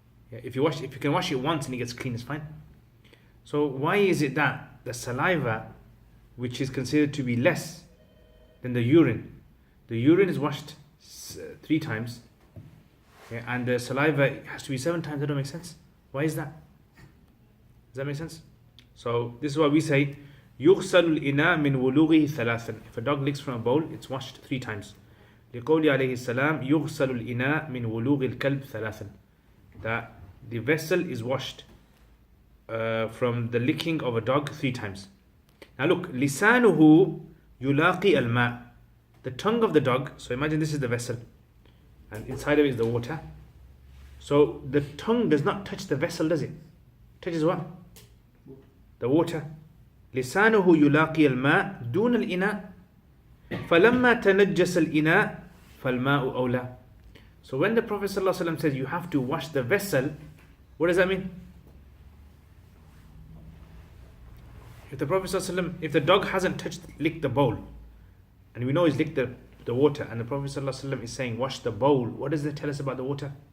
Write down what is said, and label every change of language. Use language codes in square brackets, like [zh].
[en] Yeah, if you can wash it once and it gets clean, it's fine. So why is it that the saliva, which is considered to be less than the urine is washed 3 times, yeah, and the saliva has to be 7 times? That don't make sense. Why is that? Does that make sense? So this is why we say [ar] يغسل الإناء من ولوغه 3. [en] If a dog licks from a bowl, it's washed 3 times. [ar] لقول عليه السلام يغسل الإناء من ولوغ الكلب 3. [en] That the vessel is washed from the licking of a dog 3 times. Now look, [ar] لسانه يلاقي الماء. [en] The tongue of the dog, so imagine this is the vessel and inside of it is the water. So the tongue does not touch the vessel, does it? Touches what? The water. [ar] لسانه يلاقي الماء دون الإناء فلما تنجس الإناء فالماء أولى. [en] So when the Prophet ﷺ says you have to wash the vessel, what does that mean? If the Prophet ﷺ, if the dog hasn't licked the bowl, and we know he's licked the water, and the Prophet ﷺ is saying wash the bowl, what does that tell us about the water?